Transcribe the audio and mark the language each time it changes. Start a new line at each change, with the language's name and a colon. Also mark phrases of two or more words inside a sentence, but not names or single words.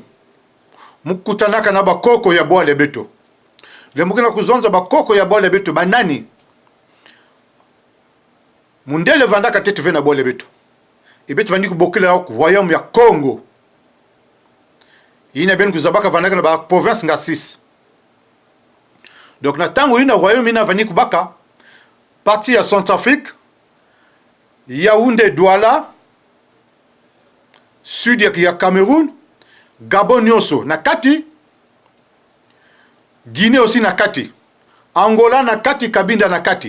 Kituba (Democratic Republic of Congo): Mukutanaka na bakoko ya bwale beto. Le mukena kuzonza bakoko ya bwale beto. Banani. Mundele vandaka tete vena bwale beto. Ibetu vandi kubokile yao royaume ya Congo. Ina beno kuzabaka vandaka na ba province nga 6. Donc na tango ina royaume ina vandi kubaka. Parti ya Centrafrique. Yaoundé Douala. Sud ya Cameroun. Gabon nyoso na kati. Guinée aussi na kati. Angola na kati, Kabinda na kati.